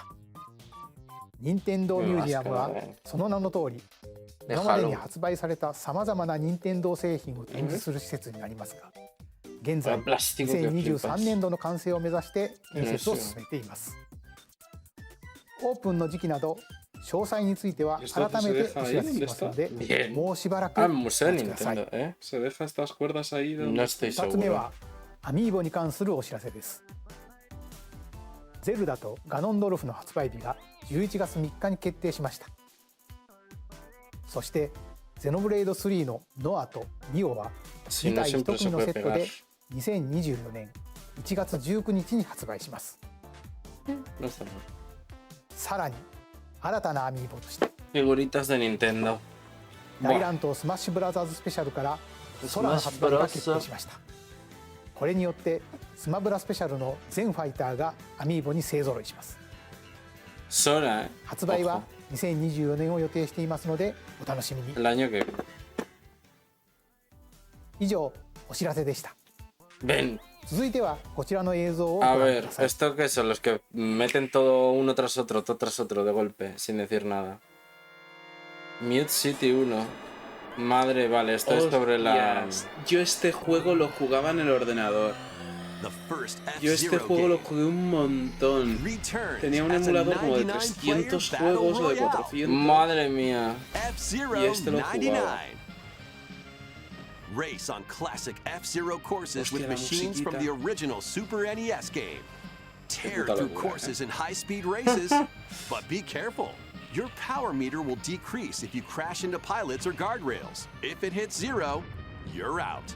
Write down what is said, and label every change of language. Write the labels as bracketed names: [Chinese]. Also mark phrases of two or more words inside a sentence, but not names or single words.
[Japanese] 任天堂ミュージアムはその名の通り、今までに発売されたさまざまな任天堂製品を展示する施設になりますが、現在2023年度の完成を目指して建設を進めています。オープンの時期など詳細については改めてお知らせしますので、もうしばらくお [Spanish] Ah, [Japanese] 待 [Spanish] Museo [Japanese] ちください。 [Spanish] Nintendo, ¿eh? Se deja estas cuerdas ahí de... No estoy [Japanese] 2つ目 [Spanish] seguro. [Japanese] はアミーボに関するお知らせです。ゼルダとガノンドルフの発売日が11月3日に決定しました。そしてゼノブレイド3のノアとミオは [Spanish] Si [Japanese] 2 [Spanish] no [Japanese] 体1 [Spanish] siempre se [Japanese] 組のセ [Spanish] puede [Japanese] ット [Spanish] pegar. [Japanese] で2024年1月19日に発売します。 [Spanish] No está mal. [Japanese] さらに新たなアミーボとして [Spanish] Figuritas de Nintendo. [Japanese] 大乱闘スマッシュブラザーズスペシャルから空の発売が決定しました。これによってスマブラスペシャルの全ファイターがアミーボに勢ぞろいします。 [Spanish] Sora, ¿eh? [Japanese] 発売は2024年を予定していますのでお楽しみに。 [Spanish] El año que viene. [Japanese] 以上お知らせでした。 [Spanish] Ven. [Japanese] 続いてはこちらの映像をご [Spanish] A [Japanese] 覧く [Spanish] ver, [Japanese] ださい。 [Spanish] ¿esto qué son? Los que meten todo uno tras otro de golpe, sin decir nada. Mute City 1. Madre, vale, esto es sobre la... Hostias, yo este juego lo jugaba en el ordenador. [English] The first [Spanish] Yo este [English] F-Zero [Spanish] juego lo [English] game [Spanish] jugué un montón. [English] returns [Spanish] Tenía un [English] as a [Spanish] emulador como de [English] 99 [Spanish] 300 [English] player [Spanish] juegos o de [English] battle royale. [Spanish] 400. Madre mía. [English] F-Zero [Spanish] Y este lo [English] 99. [Spanish] jugaba. [English] Race on classic F-Zero courses with [Spanish] Hostia, la [English] machines from [Spanish] musiquita. [English] the original Super NES game. Tear [Spanish] puta [English] through [Spanish] locura, [English] courses in high-speed races, but be careful. Your power meter will decrease if you crash into pilots or guardrails. If it hits 0, you're out.